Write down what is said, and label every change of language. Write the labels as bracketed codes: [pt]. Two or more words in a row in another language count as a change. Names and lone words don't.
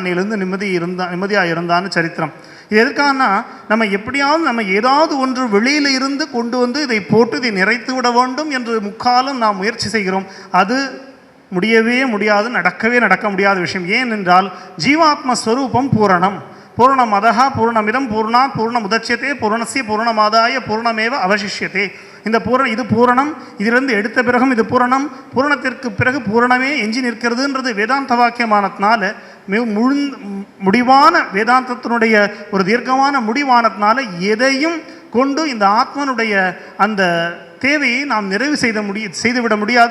[ta] அன்னையிலேருந்து நிம்மதியாக இருந்தான்னு சரித்திரம். இது எதுக்காகனா, நம்ம எப்படியாவது நம்ம ஏதாவது ஒன்று வெளியில் இருந்து கொண்டு வந்து இதை போட்டு இதை நிறைத்து விட வேண்டும் என்று முக்காலும் நாம் முயற்சி செய்கிறோம். அது முடியவே முடியாது, நடக்க முடியாத விஷயம். ஏனென்றால் ஜீவாத்மஸ்வரூபம் பூரணம். [sa] पूर्णमदः पूर्णमिदं पूर्णात् पूर्णमुदच्यते पूर्णस्य पूर्णमादाय पूर्णमेव अवशिष्यते. [ta] இது பூரணம், இதிலிருந்து எடுத்த பிறகும் இது பூரணம், பூரணத்திற்கு பிறகு பூரணமே எஞ்சி நிற்கிறதுன்றது வேதாந்த வாக்கியமானதுனால, முடிவான வேதாந்தத்தினுடைய ஒரு தீர்க்கமான முடிவானதுனால எதையும் கொண்டு இந்த ஆத்மனுடைய அந்த தேவையை நாம் நிறைவு செய்துவிட முடியாது.